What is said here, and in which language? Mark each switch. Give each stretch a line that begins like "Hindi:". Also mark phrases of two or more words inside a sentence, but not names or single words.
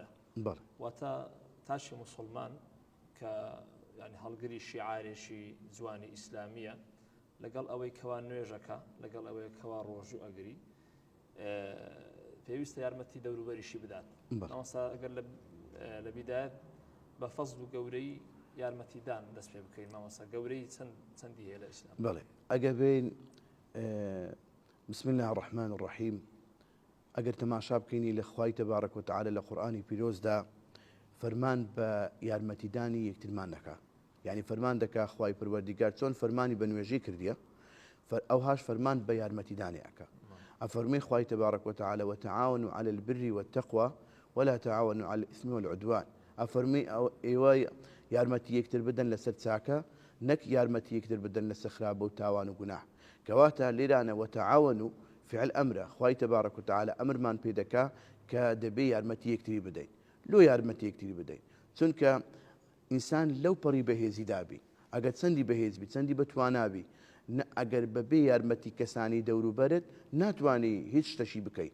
Central Kurdish: واتە تاشی موسڵمان کە ینی هەڵگری شیعارێکی جوانی ئیسلامیە لەگەڵ ئەوەی کەوا نوێژەکە لەگەڵ ئەوەی کەوا ڕۆژوو ئەگری پێویستە یارمەتی دەوروبەریشی بدات. مامۆستا ئەگەر لە بیدایەت بە فەزل و گەورەی یارمەتیدان دەست پێ بکەین. مامۆستا گەورەی چەندی هەیە لە ئیسلام؟ بەڵێ ئەگەر بین
Arabic: بسم الله الرحمن الرحیم
Central Kurdish: ئەگەر تەماشا بکەینی لە خوای تەبارەک و تەعالە لە قورئانی پیرۆزدا فەرمان بە یارمەتیدانی یەکترمان دەکا. یعنی فەرمان دەکا خوای پەروەردیگار چۆن فەرمانی بە نوێژی کردیە ئەوهاش فەرمان بە یارمەتیدانی ئەکا. ئەفەرمێ خوای تەبارەک و تەعالە
Arabic: وتعاونوا على البر والتقوى ولا تعاونوا على الإثم والعدوان.
Central Kurdish: ئەفەرمێ ئێوە یارمەتی یەکتر بدەن لەسەر چاکە نەک یارمەتی یەکتر بدەن لەسەر خراپە و تاوان و گوناح. کەواتە لێرانە وتعاونوا فعل ئەمرە. خوای تەبارەک و تەعالە ئەمرمان پێ دەکا کە دەبێ یارمەتی یەکتری بدەین. لۆ یارمەتی یەکتری بدەین چونکە ئینسان لەو پەڕی بەهێزی دابی ئەگەر چەندی بەهێز بی چەندی بەتوانابی ئەگەر بەبێ یارمەتی کەسانی دەوروبەرت ناتوانانی هیچ شتەشی بکەیت.